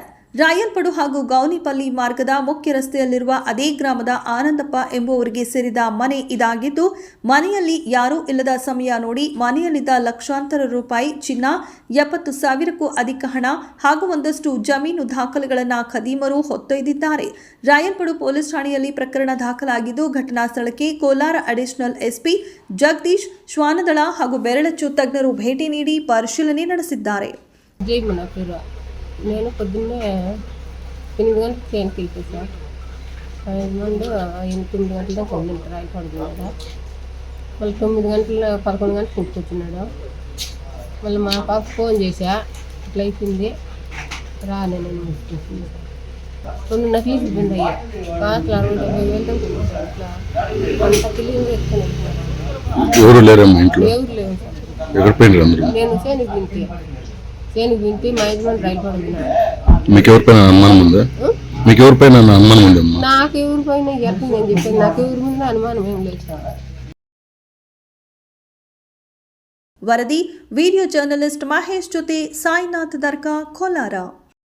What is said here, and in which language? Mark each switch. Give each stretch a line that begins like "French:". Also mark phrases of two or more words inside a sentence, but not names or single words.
Kannada: ರಾಯಲ್ಪಡು ಹಾಗೂ ಗೌನಿಪಲ್ಲಿ ಮಾರ್ಗದ ಮುಖ್ಯ ರಸ್ತೆಯಲ್ಲಿರುವ ಅದೇ ಗ್ರಾಮದ ಆನಂದಪ್ಪ ಎಂಬುವರಿಗೆ ಸೇರಿದ ಮನೆ ಇದಾಗಿದ್ದು, ಮನೆಯಲ್ಲಿ ಯಾರೂ ಇಲ್ಲದ ಸಮಯ ನೋಡಿ ಮನೆಯಲ್ಲಿದ್ದ ಲಕ್ಷಾಂತರ ರೂಪಾಯಿ ಚಿನ್ನ, 70,000ಕ್ಕೂ ಅಧಿಕ ಹಣ ಹಾಗೂ ಒಂದಷ್ಟು ಜಮೀನು ದಾಖಲೆಗಳನ್ನು ಖದೀಮರು ಹೊತ್ತೊಯ್ದಿದ್ದಾರೆ. ರಾಯಲ್ಪಡು ಪೊಲೀಸ್ ಠಾಣೆಯಲ್ಲಿ ಪ್ರಕರಣ ದಾಖಲಾಗಿದ್ದು, ಘಟನಾ ಸ್ಥಳಕ್ಕೆ ಕೋಲಾರ ಅಡಿಷನಲ್ ಎಸ್ಪಿ ಜಗದೀಶ್, ಶ್ವಾನದಳ ಹಾಗೂ ಬೆರಳಚ್ಚು ತಜ್ಞರು ಭೇಟಿ ನೀಡಿ ಪರಿಶೀಲನೆ ನಡೆಸಿದ್ದಾರೆ.
Telugu: నేను పొద్దున్నే 8 గంటలకు ట్రైన్కి వెళ్ళిపోయి సార్. ముందు 9 గంటల దాకా ఉండింటారు రాయకూడదు కదా. మళ్ళీ 9 గంటల 11 గంటలకు ఇంటికి వచ్చినాడు. మళ్ళీ మా పాప ఫోన్ చేసా, ఇట్లా అయిపోయింది రా, నేను కొన్ని నకిలీస్ ఇబ్బంది అయ్యా కాసులు 60,000 దాకా ఇట్లా అంత తెలియదు ఎత్తుకొని ఎవరు లేరమ్మా ఇంట్లో? ఎవరు లేవు సార్. ఎక్కడ పోయినారు అందరూ? నేను సేనికి వింటి మా యజమాని రైలు పడుతున్నాడు. మీకు ఎవరిపైన అనుమానం ఉందా? మీకు ఎవరిపైన అనుమానం ఉందమ్మా? నాకు ఎవరిపైన ఎట్లా నేను చెప్పాను, నాకు ఎవరి మీద అనుమానం ఏం లేదు సార్.
Kannada: ವರದಿ ವಿಡಿಯೋ ಜರ್ನಲಿಸ್ಟ್ ಮಹೇಶ್ ಜೊತೆ ಸಾಯಿನಾಥ್ ದರ್ಗಾ, ಕೋಲಾರ.